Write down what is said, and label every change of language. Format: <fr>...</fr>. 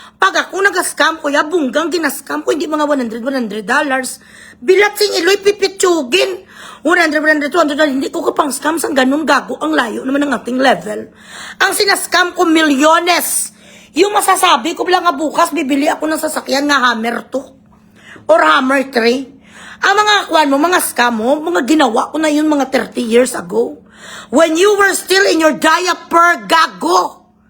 <tl>Pag ako nag-scam, kuya, bunggang ginascam ko, hindi mga $100.</tl> <hil>Bilat sing iloy,</hil> <tl>pipitsugin. 100, 200, hindi ko kapang scam sang ganun gago. Ang layo naman ng ating level. Ang sinascam ko, milyones. Yung masasabi ko lang nga bukas, bibili ako ng sasakyan nga Hammer 2 or Hammer 3. Ang mga akuan mo, mga scam mo, mga ginawa ko na yun mga 30 years ago.</tl> <en>When you were still in your diaper, gago.</en>